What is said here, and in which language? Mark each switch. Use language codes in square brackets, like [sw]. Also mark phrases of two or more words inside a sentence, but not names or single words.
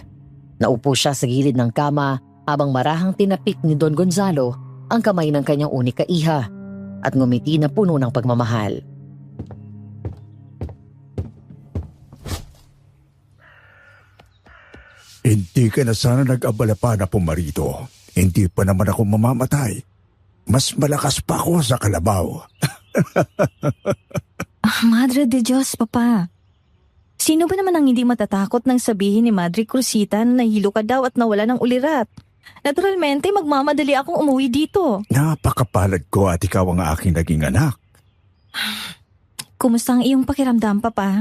[tl] Naupo siya sa gilid ng kama habang marahang tinapik ni Don Gonzalo ang kamay ng kanyang [es] unika iha [tl] at ngumiti na puno ng pagmamahal. Hindi ka na sana nag-abala pa na pumarito. Hindi pa naman ako mamamatay. Mas malakas pa ako sa kalabaw. [es] Madre de Dios, [tl] Papa. Sino ba naman ang hindi matatakot nang sabihin ni Madre Cruzita na nahilo ka daw at nawala ng ulirat? Naturalmente, magmamadali akong umuwi dito. Napakapalad ko at ikaw ang aking naging anak. Kumusta ang iyong pakiramdam, Papa?